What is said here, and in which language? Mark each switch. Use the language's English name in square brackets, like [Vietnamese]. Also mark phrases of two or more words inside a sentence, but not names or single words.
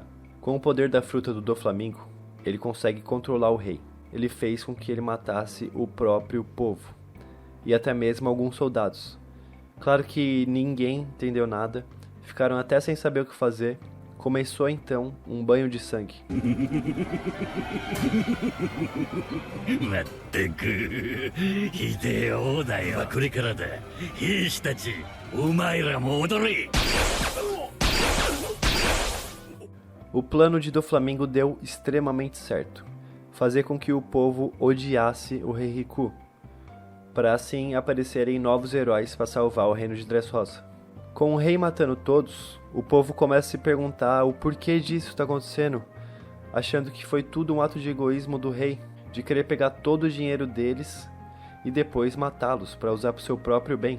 [Portuguese] Com o poder da fruta do Doflamingo, ele consegue controlar o rei. Ele fez com que ele matasse o próprio povo e até mesmo alguns soldados. Claro que ninguém entendeu nada, ficaram até sem saber o que fazer. Começou então um banho de sangue. [Japanese] まったくひでえ王だよ。これからだ。兵士たち、お前らも踊れ。 [Portuguese] O plano de Doflamingo deu extremamente certo. Fazer com que o povo odiasse o Rei Riku, para assim aparecerem novos heróis para salvar o reino de Dressrosa. Com o rei matando todos, o povo começa a se perguntar o porquê disso está acontecendo, achando que foi tudo um ato de egoísmo do rei, de querer pegar todo o dinheiro deles e depois matá-los para usar para o seu próprio bem.